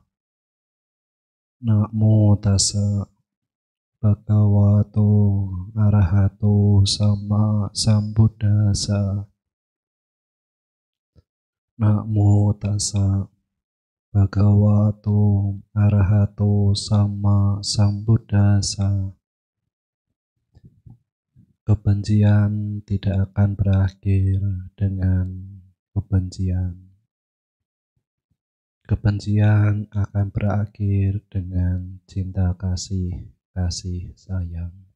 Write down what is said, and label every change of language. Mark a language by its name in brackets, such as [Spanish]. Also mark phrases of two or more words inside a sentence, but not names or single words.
[Pali] Namo tassa bhagavato arahato sama sambuddhassa. Namo tassa bhagavato arahato sama sambuddhassa. [Indonesian] Kebencian tidak akan berakhir dengan kebencian. Kebencian akan berakhir dengan cinta kasih sayang.